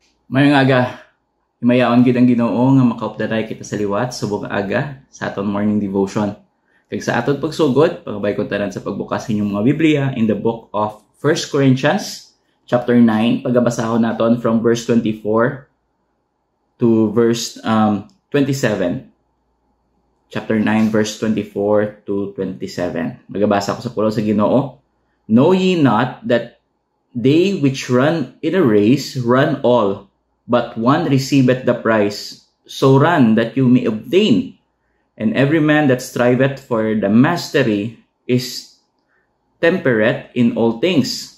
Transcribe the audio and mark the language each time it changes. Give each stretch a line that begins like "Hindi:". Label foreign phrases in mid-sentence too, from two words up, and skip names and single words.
Hiligaynon: Mayong aga, himayaon gid ang Ginoo nga makaupdaray kita sa liwat subong aga sa aton morning devotion. Kag sa aton pagsugod, pagabay ko tanan sa pagbukas inyong mga Biblia
English: in the book of 1 Corinthians chapter 9,
Hiligaynon: pagabasahon naton
English: from verse 24 to verse 27. Chapter 9 verse 24 to 27.
Hiligaynon: Magabasa ko sa pulong sa Ginoo.
English: Know ye not that they which run in a race run all, but one receiveth the prize. So run that you may obtain. And every man that striveth for the mastery is temperate in all things.